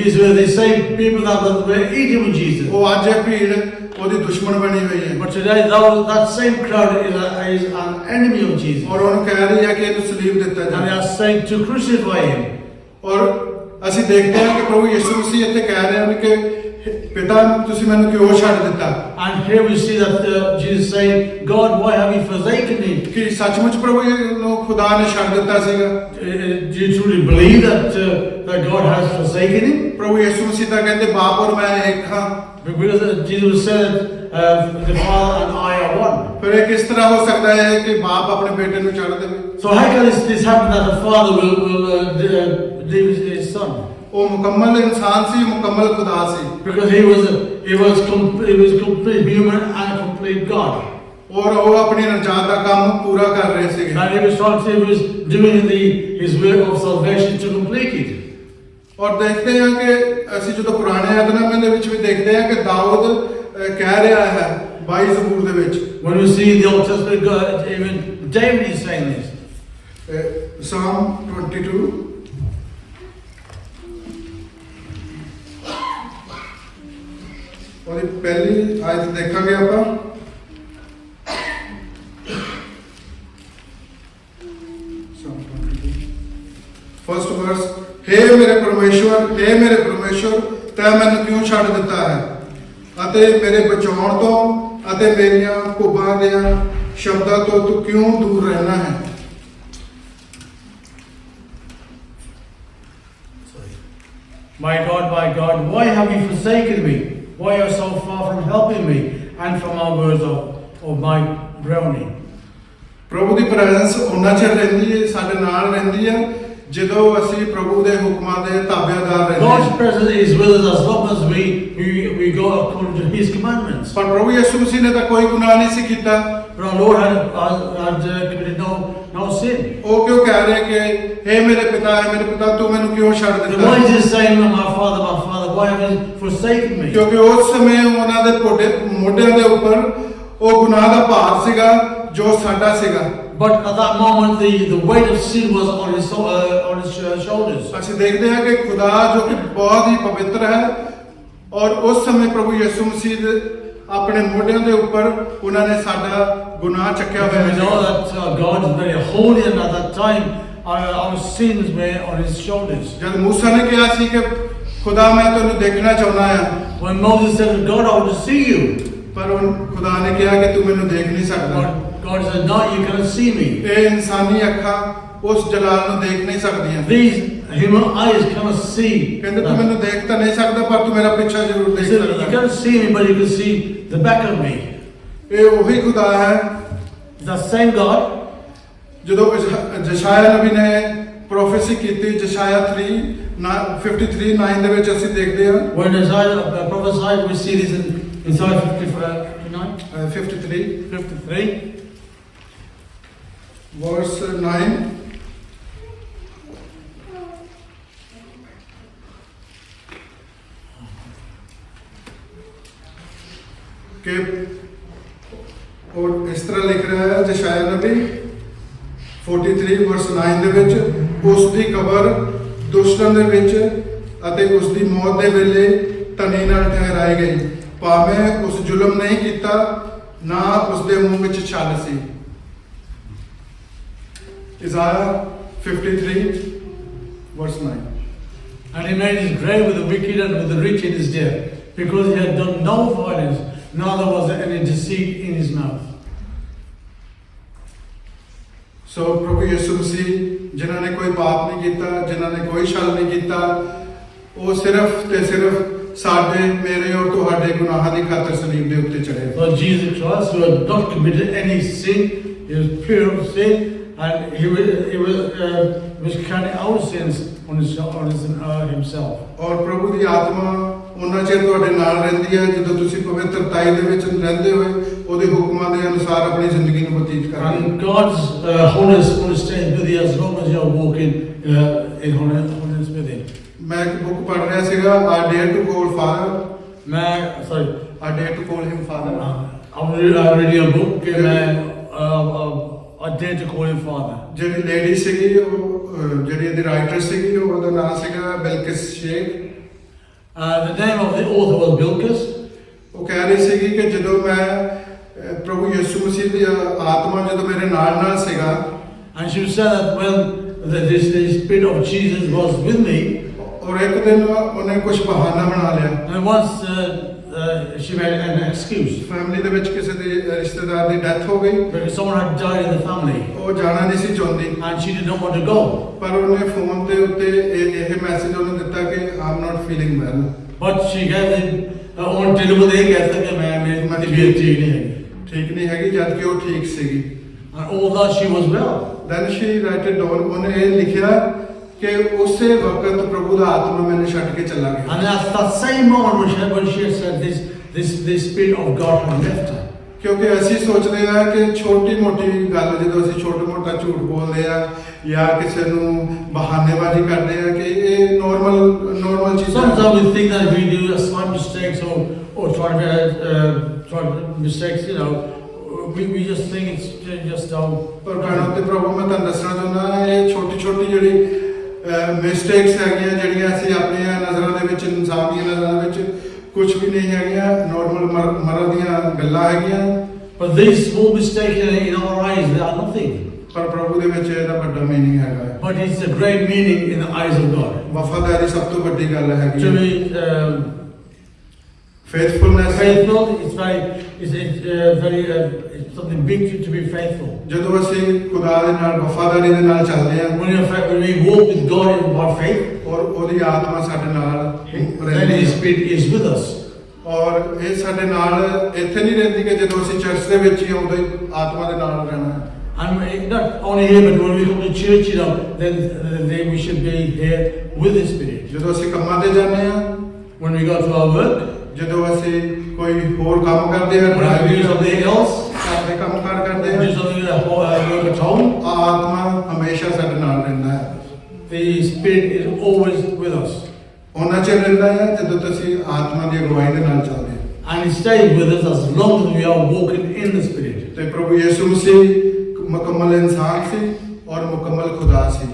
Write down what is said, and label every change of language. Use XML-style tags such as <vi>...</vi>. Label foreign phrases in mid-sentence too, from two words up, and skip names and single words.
<en>These were the same people that were eating with Jesus.</en> <pa>ਉਹ ਅੱਜ ਇਹ ਭੀੜ ਉਹਦੀ ਦੁਸ਼ਮਣ ਬਣੀ ਹੋਈ ਹੈ</pa> <en>But today, that same crowd is an enemy of Jesus.</en> <pa>ਔਰ ਉਹਨੂੰ ਕਹਿ ਰਹੀ ਹੈ ਕਿ ਇਹਨੂੰ ਸਲੀਬ ਦਿੱਤਾ</pa> <en>And they</en> <pa>ਜਾਵੇ</pa> <en>are saying to crucify him.</en> <pa>ਔਰ ਅਸੀਂ ਦੇਖਦੇ ਹਾਂ ਕਿ ਪ੍ਰਭੂ ਯਿਸੂ ਮਸੀਹ ਇੱਥੇ ਕਹਿ ਰਹੇ ਹਨ ਕਿ ਪਿਤਾ ਤੁਸੀਂ ਮੈਨੂੰ ਕਿਉਂ ਛੱਡ ਦਿੱਤਾ</pa> <en>And here we see that Jesus saying, God, why have you forsaken me?</en> <pa>ਕਿ ਸੱਚਮੁੱਚ ਪ੍ਰਭੂ ਨੂੰ ਖੁਦਾ ਨੇ ਛੱਡ ਦਿੱਤਾ ਸੀਗਾ</pa> <en>Do you truly believe that God has forsaken him?</en> <pa>ਪ੍ਰਭੂ ਯਿਸੂ ਮਸੀਹ ਤਾਂ ਕਹਿੰਦੇ ਬਾਪ ਔਰ ਮੈਂ ਇੱਕ ਹਾਂ</pa> <en>Because Jesus said, the Father and I are one.</en> <pa>ਫਿਰ ਇਹ ਕਿਸ ਤਰ੍ਹਾਂ ਹੋ ਸਕਦਾ ਹੈ ਕਿ ਬਾਪ ਆਪਣੇ ਬੇਟੇ ਨੂੰ ਛੱਡ ਦੇਵੇ</pa> <en>So how can this happen that the Father will leave his Son?</en> <pa>ਉਹ ਮੁਕੰਮਲ ਇਨਸਾਨ ਸੀ ਮੁਕੰਮਲ ਖੁਦਾ ਸੀ</pa> <en>Because he was complete human and complete God.</en> <pa>ਔਰ ਉਹ ਆਪਣੀ ਨਜਾਤ ਦਾ ਕੰਮ ਪੂਰਾ ਕਰ ਰਹੇ ਸੀਗੇ</pa> <en>And he was doing his work of salvation to complete it.</en> <pa>ਔਰ ਦੇਖਦੇ ਹਾਂ ਕਿ ਅਸੀਂ ਜਦੋਂ ਪੁਰਾਣੇ ਆਦਨਾਮੇ ਦੇ ਵਿੱਚ ਵੀ ਦੇਖਦੇ ਹਾਂ ਕਿ ਦਾਊਦ ਕਹਿ ਰਿਹਾ ਹੈ 22 ਜ਼ਬੂਰ ਦੇ ਵਿੱਚ</pa> <en>When we see the Old Testament, God, even David is saying this.</en> <pa>Psalm 22 ਉਹਦੀ ਪਹਿਲੀ ਆਇਤ ਦੇਖਾਂਗੇ ਆਪਾਂ</pa> <en>first verse</en> <pa>हे ਮੇਰੇ ਪਰਮੇਸ਼ਵਰ ਤੈਂ ਮੈਨੂੰ ਕਿਉਂ ਛੱਡ ਦਿੱਤਾ ਹੈ ਅਤੇ ਮੇਰੇ ਬਚਾਉਣ ਤੋਂ ਅਤੇ ਮੇਰੀਆਂ ਕੁੱਬਾਂ ਦੇ ਸ਼ਬਦਾਂ ਤੋਂ ਤੂੰ ਕਿਉਂ ਦੂਰ ਰਹਿਣਾ ਹੈ</pa> <en>My God, why have you forsaken me? Why are you so far from helping me and from our words of my groaning?</en> <pa>ਪ੍ਰਭੂ ਦੀ ਪ੍ਰੈਜ਼ੈਂਸ ਉਹਨਾਂ ਚਿਰ ਰਹਿੰਦੀ ਹੈ ਸਾਡੇ ਨਾਲ ਰਹਿੰਦੀ ਹੈ ਜਦੋਂ ਅਸੀਂ ਪ੍ਰਭੂ ਦੇ ਹੁਕਮਾਂ ਦੇ ਤਾਬੇਦਾਰ ਰਹਿੰਦੇ</pa> <en>God's</en> <pa>ਹਾਂ</pa> <en>presence is with us as long as we go according to His commandments.</en> <pa>ਪਰ ਪ੍ਰਭੂ ਯਿਸੂ ਮਸੀਹ ਨੇ ਤਾਂ ਕੋਈ ਗੁਨਾਹ ਨਹੀਂ ਸੀ ਕੀਤਾ</pa> <en>But our Lord had committed no sin.</en> <pa>ਉਹ ਕਿਉਂ ਕਹਿ ਰਹੇ ਕਿ हे ਮੇਰੇ ਪਿਤਾ ਤੂੰ ਮੈਨੂੰ ਕਿਉਂ ਛੱਡ</pa> <en>Then</en> <pa>ਦਿੱਤਾ</pa> <en>why is He saying, my Father, why have you forsaken me?</en> <pa>ਕਿਉਂਕਿ ਉਸ ਸਮੇਂ ਉਹਨਾਂ ਦੇ ਮੋਢਿਆਂ ਦੇ ਉੱਪਰ ਉਹ ਗੁਨਾਹ ਦਾ ਭਾਰ ਸੀਗਾ ਜੋ ਸਾਡਾ ਸੀਗਾ।</pa> <en>But at that moment, the weight of sin was on his shoulders.</en> <pa>ਅਸੀਂ ਦੇਖਦੇ ਹਾਂ ਕਿ ਖੁਦਾ ਜੋ ਕਿ ਬਹੁਤ ਹੀ ਪਵਿੱਤਰ ਹੈ ਔਰ ਉਸ ਸਮੇਂ ਪ੍ਰਭੂ ਯਿਸੂ ਮਸੀਹ ਆਪਣੇ ਮੋਢਿਆਂ ਦੇ ਉੱਪਰ ਉਹਨਾਂ ਨੇ ਸਾਡਾ ਗੁਨਾਹ ਚੱਕਿਆ</pa> <en>We</en> <pa>ਹੋਇਆ</pa> <en>know</en> <pa>ਸੀ।</pa> <en>that God is very holy, and at that time, our sins were on his shoulders.</en> <pa>ਜਦ ਮੂਸਾ ਨੇ ਕਿਹਾ ਸੀ ਕਿ ਖੁਦਾ ਮੈਂ ਤੈਨੂੰ ਦੇਖਣਾ ਚਾਹੁੰਦਾ ਹਾਂ,</pa> <en>When Moses said, God, I want to see you.</en> <pa>ਪਰ ਉਹ ਖੁਦਾ ਨੇ ਕਿਹਾ ਕਿ ਤੂੰ ਮੈਨੂੰ ਦੇਖ ਨਹੀਂ ਸਕਦਾ।</pa> <en>But God said, no, you cannot see me.</en> <pa>ਇਹ ਇਨਸਾਨੀ ਅੱਖਾਂ ਉਸ ਜਲਾਲ ਨੂੰ ਦੇਖ ਨਹੀਂ ਸਕਦੀਆਂ।</pa> <en>These human eyes cannot see.</en> <pa>ਕਹਿੰਦੇ ਤੂੰ ਮੈਨੂੰ ਦੇਖ ਤਾਂ ਨਹੀਂ ਸਕਦਾ ਪਰ ਤੂੰ ਮੇਰਾ ਪਿੱਛਾ ਜ਼ਰੂਰ</pa> <en>He</en> <pa>ਦੇਖ</pa> <en>said, you</en> <pa>ਸਕਦਾ।</pa> <en>cannot see me, but you can see the back of me.</en> <pa>ਇਹ ਉਹੀ ਖੁਦਾ ਹੈ</pa> <en>The same God.</en> <pa>ਜਦੋਂ ਜਸ਼ਾਇਆ ਨਬੀ ਨੇ ਪ੍ਰੋਫੈਸੀ ਕੀਤੀ, ਜਸ਼ਾਇਆ 53:9 ਦੇ ਵਿੱਚ ਅਸੀਂ ਦੇਖਦੇ ਹਾਂ।</pa> <en>When Isaiah prophesied, we see this in Isaiah 59, 53.</en> <pa>verse 9 ਕਿ ਔਰ ਇਸ ਤਰ੍ਹਾਂ ਲਿਖ ਰਿਹਾ ਹੈ ਜਸ਼ਾਇਆ ਨਬੀ 43 verse 9 ਦੇ ਵਿੱਚ, ਉਸ ਦੀ ਕਬਰ ਦੁਸ਼ਟਨ ਦੇ ਵਿੱਚ ਅਤੇ ਉਸ ਦੀ ਮੌਤ ਦੇ ਵੇਲੇ ਧਨੀ ਨਾਲ ਠਹਿਰਾਈ ਗਈ, ਭਾਵੇਂ ਉਸ ਜ਼ੁਲਮ ਨਹੀਂ ਕੀਤਾ ਨਾ ਉਸ ਦੇ ਮੂੰਹ ਵਿੱਚ ਛਲ ਸੀ।</pa> <en>Isaiah 53 verse 9। And he made his grave with the wicked and with the rich in his death, because he had done no violence, neither was there any deceit in his mouth.</en> <pa>ਸੋ ਪ੍ਰਭੂ ਯਿਸੂ ਮਸੀਹ ਜਿਨ੍ਹਾਂ ਨੇ ਕੋਈ ਪਾਪ ਨਹੀਂ ਕੀਤਾ, ਜਿਨ੍ਹਾਂ ਨੇ ਕੋਈ ਛਲ ਨਹੀਂ ਕੀਤਾ, ਉਹ ਸਿਰਫ ਤੇ ਸਿਰਫ ਸਾਡੇ, ਮੇਰੇ ਔਰ ਤੁਹਾਡੇ ਗੁਨਾਹਾਂ ਦੀ ਖਾਤਰ ਸਲੀਬ ਦੇ ਉੱਤੇ ਚੜ੍ਹੇ।</pa> <en>So Jesus Christ, who had not committed any sin, he was pure of sin, and he was carrying our sins on himself.</en> <pa>ਔਰ ਪ੍ਰਭੂ ਦੀ ਆਤਮਾ ਉਹਨਾਂ ਚਿਰ ਤੁਹਾਡੇ ਨਾਲ ਰਹਿੰਦੀ ਹੈ ਜਦੋਂ ਤੁਸੀਂ ਪਵਿੱਤਰਤਾਈ ਦੇ ਵਿੱਚ ਰਹਿੰਦੇ ਹੋਏ ਉਹਦੇ ਹੁਕਮਾਂ ਦੇ ਅਨੁਸਾਰ ਆਪਣੀ ਜ਼ਿੰਦਗੀ ਨੂੰ ਬਤੀਤ ਕਰਦੇ ਹੋ।</pa> <en>And God's holiness understands with you as long as you are walking in holiness with Him.</en> <pa>ਮੈਂ ਇੱਕ ਬੁੱਕ ਪੜ੍ਹ ਰਿਹਾ ਸੀਗਾ,</pa> <en>I dare to call father, I dare to call him father। I'm reading a book</en> <hi>कि मैं</hi> <en>I dare to call him father.</en> <pa>ਜਿਹੜੀ ਲੇਡੀ ਸੀਗੀ ਉਹ ਜਿਹੜੀ ਇਹਦੀ ਰਾਈਟਰ ਸੀਗੀ ਉਹਦਾ ਨਾਮ ਸੀਗਾ ਬਿਲਕਿਸ ਸ਼ੇਖ।</pa> <en>The name of the author was Bilquis.</en> <pa>ਉਹ ਕਹਿ ਰਹੀ ਸੀਗੀ ਕਿ ਜਦੋਂ ਮੈਂ ਪ੍ਰਭੂ ਯਿਸੂ ਮਸੀਹ ਦੀ ਆਤਮਾ ਜਦੋਂ ਮੇਰੇ ਨਾਲ ਸੀਗਾ,</pa> <en>And she said that when the spirit of Jesus was with me,</en> <pa>ਔਰ ਇੱਕ ਦਿਨ ਉਹਨੇ ਕੁਝ ਬਹਾਨਾ ਬਣਾ ਲਿਆ।</pa> <en>and once she made an excuse</en> <pa>ਫੈਮਿਲੀ ਦੇ ਵਿੱਚ ਕਿਸੇ ਦੇ ਰਿਸ਼ਤੇਦਾਰ ਦੀ ਡੈਥ ਹੋ ਗਈ,</pa> <en>because someone had died in the family,</en> <pa>ਉਹ ਜਾਣਾ ਨਹੀਂ ਸੀ ਚਾਹੁੰਦੀ,</pa> <en>and she did not want to go.</en> <pa>ਪਰ ਉਹਨੇ ਫੋਨ ਦੇ ਉੱਤੇ ਇਹ ਮੈਸੇਜ ਉਹਨੂੰ ਦਿੱਤਾ ਕਿ</pa> <en>I'm not feeling well। But she gave him on telephone</en> <pa>ਇਹ ਕਹਿਤਾ ਕਿ ਮੇਰੀ ਤਬੀਅਤ ਠੀਕ ਨਹੀਂ ਹੈਗੀ। ਠੀਕ ਨਹੀਂ ਹੈਗੀ, ਜਦ ਕਿ ਉਹ ਠੀਕ ਸੀਗੀ।</pa> <en>And although she was well, Then she write it down,</en> <pa>ਉਹਨੇ ਇਹ ਲਿਖਿਆ ਕਿ ਉਸੇ ਵਕਤ ਪ੍ਰਭੂ ਦਾ ਆਤਮਾ ਮੈਨੂੰ ਛੱਡ ਕੇ ਚਲਾ ਗਿਆ।</pa> <en>and at that same moment when she had said this spirit of God had left her.</en> <pa>ਕਿਉਂਕਿ ਅਸੀਂ ਸੋਚਦੇ ਹਾਂ ਕਿ ਛੋਟੀ ਮੋਟੀ ਗੱਲ ਜਦੋਂ ਅਸੀਂ ਛੋਟਾ ਮੋਟਾ ਝੂਠ ਬੋਲਦੇ ਆ ਜਾਂ ਕਿਸੇ ਨੂੰ ਬਹਾਨੇਬਾਜ਼ੀ ਕਰਦੇ ਆ ਕਿ ਇਹ ਨੋਰਮਲ ਚੀਜ਼ਾਂ।</pa> <en>Sometimes we think that if we do slight mistakes or try mistakes, we just think it's just how.</en> <pa>ਪਰ ਭੈਣਾਂ ਤੇ ਪ੍ਰਭੂ ਮੈਂ ਤੁਹਾਨੂੰ ਦੱਸਣਾ ਚਾਹੁੰਦਾ ਇਹ ਛੋਟੀ ਜਿਹੜੀ ਮਿਸਟੇਕਸ ਹੈਗੀਆਂ ਜਿਹੜੀਆਂ ਅਸੀਂ ਆਪਣੀਆਂ ਨਜ਼ਰਾਂ ਦੇ ਵਿੱਚ, ਇਨਸਾਨ ਦੀਆਂ ਨਜ਼ਰਾਂ ਦੇ ਵਿੱਚ ਕੁਝ ਵੀ ਨਹੀਂ ਹੈਗੀਆਂ, ਨੋਰਮਲ ਮਰਦ ਦੀਆਂ ਗੱਲਾਂ ਹੈਗੀਆਂ।</pa> <en>But these small mistakes in our eyes, they are nothing.</en> <pa>ਪਰ ਪ੍ਰਭੂ ਦੇ ਵਿੱਚ ਇਹਦਾ ਵੱਡਾ ਮੀਨਿੰਗ ਹੈਗਾ।</pa> <en>But it's a great meaning in the eyes of God.</en> <pa>ਵਫਾਦਾਰੀ ਸਭ ਤੋਂ ਵੱਡੀ ਗੱਲ ਹੈਗੀ।</pa> <en>To be ਫੇਥਫੁਲਨੈਸ, faithful, it's something big to be faithful.</en> <pa>ਜਦੋਂ ਅਸੀਂ ਖੁਦਾ ਦੇ ਨਾਲ ਵਫਾਦਾਰੀ ਦੇ ਨਾਲ ਚੱਲਦੇ ਹਾਂ</pa> <en>When we walk with God by faith,</en> <pa>ਔਰ ਉਹਦੀ ਆਤਮਾ ਸਾਡੇ ਨਾਲ</pa> <en>then</en> <pa>ਰਹਿੰਦੀ</pa> <en>His</en> <pa>ਹੈ।</pa> <en>Spirit is with us.</en> <pa>ਔਰ ਇਹ ਸਾਡੇ ਨਾਲ ਇੱਥੇ ਨਹੀਂ ਰਹਿੰਦੀ ਕਿ ਜਦੋਂ ਅਸੀਂ ਚਰਚ ਦੇ ਵਿੱਚ ਹੀ ਆਉਂਦੇ ਆਤਮਾ ਦੇ ਨਾਲ ਰਹਿਣਾ ਹੈ।</pa> <en>And not only here, but when we come to church, then we should be here with the Spirit.</en> <pa>ਜਦੋਂ ਅਸੀਂ ਕੰਮਾਂ ਤੇ ਜਾਂਦੇ ਹਾਂ,</pa> <en>When we go to our work,</en> <pa>ਜਦੋਂ ਅਸੀਂ ਕੋਈ ਹੋਰ ਕੰਮ ਕਰਦੇ ਹਾਂ,</pa> <en>when we do something else,</en> <pa>ਘਰ ਦੇ ਕੰਮ ਕਾਰ ਕਰਦੇ</pa> <en>do</en> <pa>ਹਾਂ,</pa> <en>something work at home,</en> <pa>ਆਤਮਾ ਹਮੇਸ਼ਾ ਸਾਡੇ ਨਾਲ ਰਹਿੰਦਾ ਹੈ।</pa> <en>the Spirit is always with us.</en> <pa>ਉਹਨਾਂ ਚਿਰ ਰਹਿੰਦਾ ਹੈ ਜਦੋਂ ਤੁਸੀਂ ਆਤਮਾ ਦੀ ਅਗਵਾਈ ਦੇ ਨਾਲ ਚੱਲਦੇ ਹੋ।</pa> <en>and He stays with us as long as we are walking in the Spirit.</en> <pa>ਤੇ ਪ੍ਰਭੂ ਯਿਸੂ ਮਸੀਹ ਮੁਕੰਮਲ ਇਨਸਾਨ ਸੀ ਔਰ ਮੁਕੰਮਲ ਖੁਦਾ ਸੀ।</pa>